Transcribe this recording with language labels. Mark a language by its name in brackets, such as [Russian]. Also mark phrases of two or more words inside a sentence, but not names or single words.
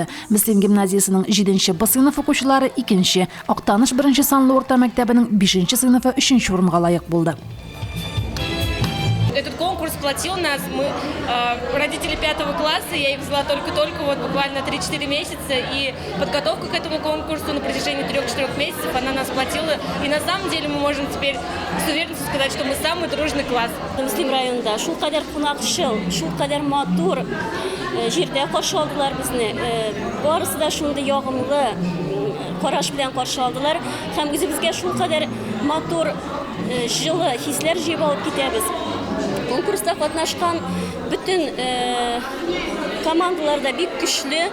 [Tatar] Мөслим гимназиясының 7-нче Б сыйныфы укучылары 2-нче, Актаныш 1-нче санлы урта мәктәбенең 5-нче сыйныфы 3-нче урынга лаек булды. [Russian] Этот конкурс сплотил нас. Мы родители 5 класса, я их взяла только-только, вот буквально 3-4 месяца. И подготовка к этому конкурсу на протяжении 3-4 месяцев, она нас сплотила. И на самом деле мы можем теперь с уверенностью сказать, что мы самый дружный класс. [Tatar] Муслим районында шул кадәр кунакчыл, шул кадәр матур җирдә каршы алдылар безне. Барысы да шундый ягымлы караш белән каршы алдылар. Һәм үзебезгә шул кадәр матур җылы хисләр җыеп алып китәбез. Конкурста катнашкан bütün командалар да бик көчле.